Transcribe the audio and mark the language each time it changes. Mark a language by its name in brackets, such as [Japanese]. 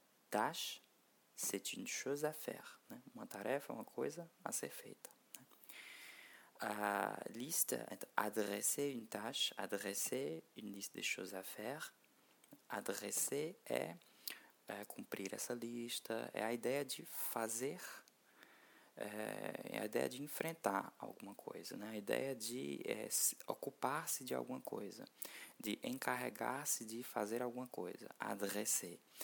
[French] Tâche, c'est une chose à faire. [Portuguese] Né? Uma tarefa, uma coisa a ser feita. Né? [French] A liste, adresser une tâche, adresser une liste de choses à faire. [Portuguese] Adresser é cumprir essa lista, é a ideia de fazer, é a ideia de enfrentar alguma coisa, né? A ideia de ocupar-se de alguma coisa, de encarregar-se de fazer alguma coisa, adresser.